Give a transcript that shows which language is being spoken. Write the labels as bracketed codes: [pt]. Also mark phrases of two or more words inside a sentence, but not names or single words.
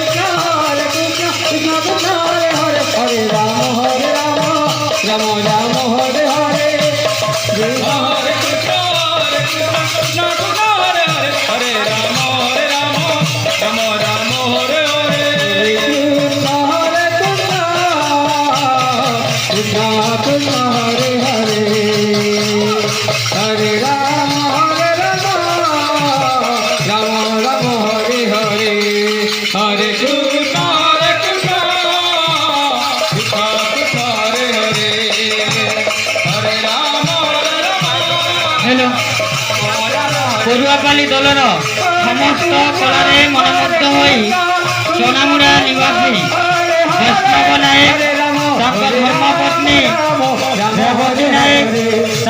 [sa] हरे राम হরে হরে হরে কৃষ্ণ কৃষ্ণ হরে হরে হরে রাম রাম রাম হরে হরে কৃষ্ণ হরে কৃষ্ণ কৃষ্ণ কৃষ্ণ হরে হরে হরে রাম রাম রাম হরে হরে হরে কৃষ্ণ কৃষ্ণ কৃষ্ণ হরে হরে হরে রাম [or] ହ୍ୟାଲୋ ପଡ଼ୁଆପାଲି ଦଳର ସମସ୍ତ କଳାରେ ମନୋମୁଗ୍ଧ ହୟେ ସୋନାମୁଡ଼ା ନିବାସୀ ବୈଷ୍ଣବ ନାୟକ ତାଙ୍କର ଧର୍ମପତ୍ନୀ ରେବତୀ ନାୟକ